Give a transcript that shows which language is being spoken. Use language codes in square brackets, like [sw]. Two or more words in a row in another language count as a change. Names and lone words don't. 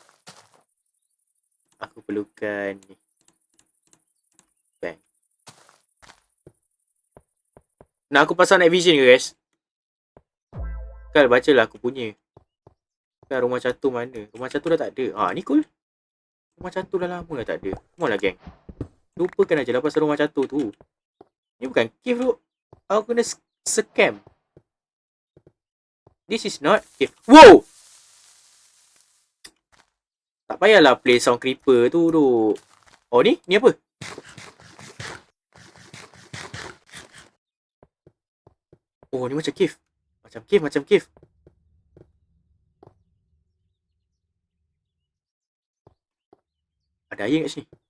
[ms] Aku perlukan ni. Bang. Nak aku pasang [en] night vision [ms] ke guys? Kan bacalah aku punya. Kan rumah catur mana? Rumah catur dah tak ada. Ni cool. Rumah catur dah lama dah tak ada. [en] Come on [ms] lah geng. Lupakan aja lah pasal rumah catur tu. Ni bukan cave tu. Aku kena scam. [en] This is not cave. [ms] Wow! Tak payahlah [en] play sound creeper [ms] tu duk. Oh ni? Ni apa? Oh ni macam cave. Macam cave. Ada air kat sini.